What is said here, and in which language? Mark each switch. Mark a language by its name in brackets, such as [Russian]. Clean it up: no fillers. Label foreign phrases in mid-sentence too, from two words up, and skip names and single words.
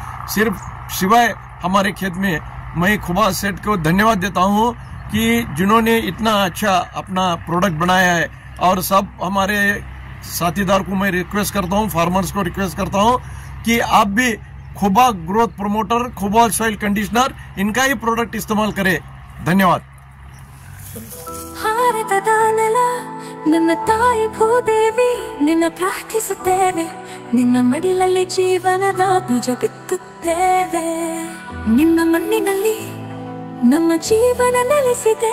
[Hindi] सिर्फ सिवाय हमारे खेत में. मैं खुबा सेठ को धन्यवाद देता हूँ कि जिन्होंने इतना अच्छा अपना प्रोडक्ट बनाया है. और सब हमारे साथीदार को मैं रिक्वेस्ट करता हूँ, फार्मर्स को रिक्वेस्ट करता हूँ कि आप भी खुबा ग्रोथ प्रोमोटर, खुबा सॉइल कंडीशनर, इनका ही प्रोडक्ट इस्तेमाल करें. धन्यवाद. [Kannada] ನನ್ನ ತಾಯಿ ಭೂದೇವಿ, ನಿನ್ನ ಪ್ರಾರ್ಥಿಸುತ್ತೇವೆ. ನಿನ್ನ ಮಡಿಲಲ್ಲಿ ಜೀವನದ ಬೀಜ ಬಿತ್ತುತ್ತೇವೆ. ನಿನ್ನ ಮಣ್ಣಿನಲ್ಲಿ ನಮ್ಮ ಜೀವನ ನೆಲೆಸಿದೆ.